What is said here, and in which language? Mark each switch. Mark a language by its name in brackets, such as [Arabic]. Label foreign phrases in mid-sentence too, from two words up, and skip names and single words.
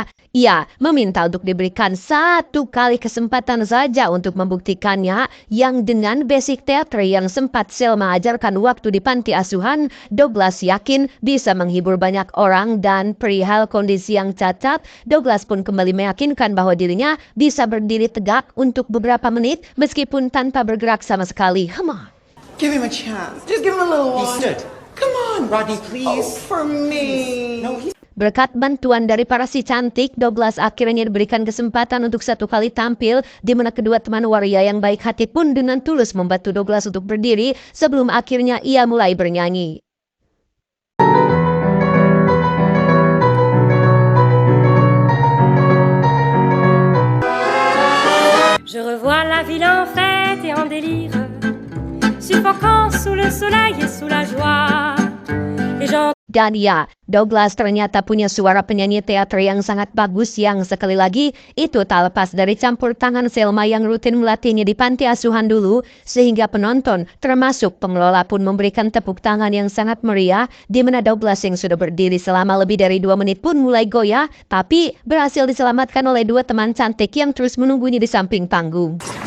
[Indonesian] Ia meminta untuk diberikan 1 kali kesempatan saja untuk membuktikannya, yang dengan basic teater yang sempat Selma ajarkan waktu di panti asuhan, Douglas yakin bisa menghibur banyak orang. Dan perihal kondisi yang cacat, Douglas pun kembali meyakinkan bahwa dirinya bisa berdiri tegak untuk beberapa menit meskipun tanpa bergerak sama sekali. [English] Come on. Give him a chance. Just give him a little while. He stood. Come on. Rodney, please. Oh, for me. No, he's... [Indonesian] Berkat bantuan dari para si cantik, Douglas akhirnya diberikan kesempatan untuk 1 kali tampil, di mana kedua teman waria yang baik hati pun dengan tulus membantu Douglas untuk berdiri sebelum akhirnya ia mulai bernyanyi. [French] Je revois la ville en fête et en délire, suffocant sous le soleil et sous la joie. Et j'entends [Indonesian] Dan ya, Douglas ternyata punya suara penyanyi teater yang sangat bagus yang sekali lagi itu tak lepas dari campur tangan Selma yang rutin melatihnya di panti asuhan dulu, sehingga penonton termasuk pengelola pun memberikan tepuk tangan yang sangat meriah, di mana Douglas yang sudah berdiri selama lebih dari 2 menit pun mulai goyah, tapi berhasil diselamatkan oleh 2 teman cantik yang terus menunggunya di samping panggung.